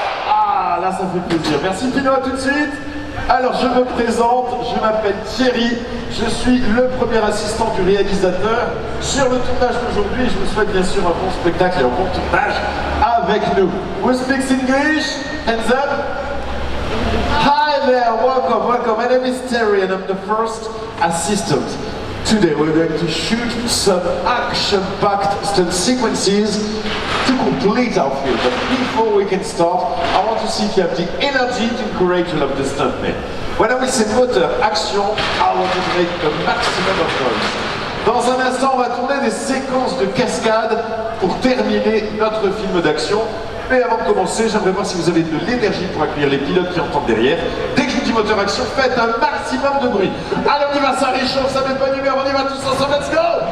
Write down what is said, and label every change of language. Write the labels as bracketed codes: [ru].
[fr] Ah, là ça fait plaisir. Merci Pino, à tout de suite. Alors je me présente, je m'appelle Thierry, je suis le premier assistant du réalisateur sur le tournage d'aujourd'hui. Je vous souhaite bien sûr un bon spectacle et un bon tournage avec nous. [en] Who speaks English? Hands up. Hi there, welcome, welcome. My name is Terry and I'm the first assistant. Today we're going to shoot some action-packed stunt sequences to complete our film. But before we can start, I want to see if you have the energy to encourage all of the stuntmen. When I will say moteur, action, I want you to make the maximum of noise. [fr] Dans un instant, on va tourner des séquences de cascade pour terminer notre film d'action. Mais avant de commencer, j'aimerais voir si vous avez de l'énergie pour accueillir les pilotes qui entendent derrière. Dès que je vous dis moteur action, faites un maximum de bruit. Allez, on y va, ça réchauffe, ça met de bonne humeur, on y va tous ensemble, [en] let's go!